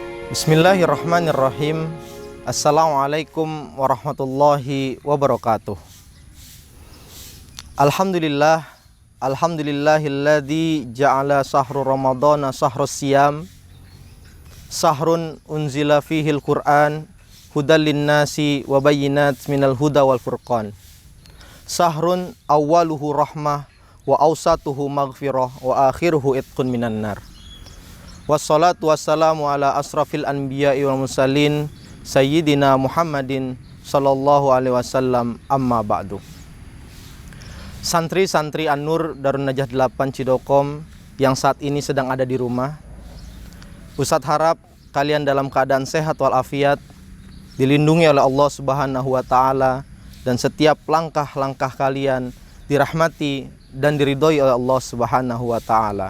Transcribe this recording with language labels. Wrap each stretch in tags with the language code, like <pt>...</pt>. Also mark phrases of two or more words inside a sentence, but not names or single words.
<ar>بسم الله الرحمن الرحيم. السلام عليكم ورحمة الله وبركاته. الحمد لله، الحمد لله الذي جعل شهر رمضان شهر الصيام، شهر أنزل فيه القرآن، هدى للناس وبينات من الهدى والفرقان. شهر أوله رحمة وأوسطه مغفرة وآخره عتق من النار. والصلاة والسلام على أشرف الأنبياء والمرسلين سيدنا محمد صلى الله عليه وسلم، أما بعد.</ar> <id>Santri-santri An-Nur Darun Najah 8 Cidokom yang saat ini sedang ada di rumah, Ustadz harap kalian dalam keadaan sehat walafiat, dilindungi oleh Allah</id> <ar>سبحانه وتعالى,</ar> <id>dan setiap langkah-langkah kalian dirahmati dan diridhoi oleh Allah</id> <ar>سبحانه وتعالى.</ar>